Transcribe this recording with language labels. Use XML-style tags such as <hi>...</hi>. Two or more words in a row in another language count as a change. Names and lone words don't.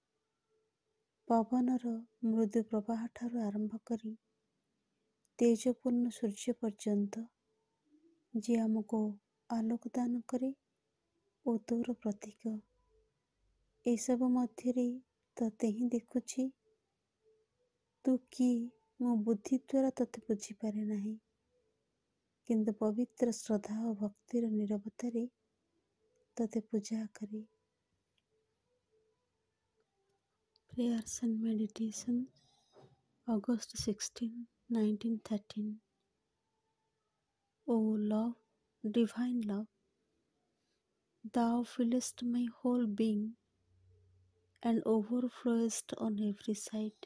<or>ପବନର ମୃଦୁ ପ୍ରବାହ ଠାରୁ ଆରମ୍ଭ କରି ତେଜପୂର୍ଣ୍ଣ ସୂର୍ଯ୍ୟ ପର୍ଯ୍ୟନ୍ତ, ଯିଏ ଆମକୁ ଆଲୋକ ଦାନ କରେ ଓ ତୋର ପ୍ରତୀକ, ଏସବୁ ମଧ୍ୟରେ ତୋତେ ହିଁ ଦେଖୁଛି। ତୁ କିଏ ମୋ ବୁଦ୍ଧି ଦ୍ୱାରା ତୋତେ ବୁଝିପାରେ ନାହିଁ, କିନ୍ତୁ ପବିତ୍ର ଶ୍ରଦ୍ଧା ଓ ଭକ୍ତିର ନିରବତାରେ ତୋତେ ପୂଜା କରେ।</or> <en>Prayers and Meditation, August 16, 1913. O love, divine love, thou fillest my whole being and overflowest on every side.</en>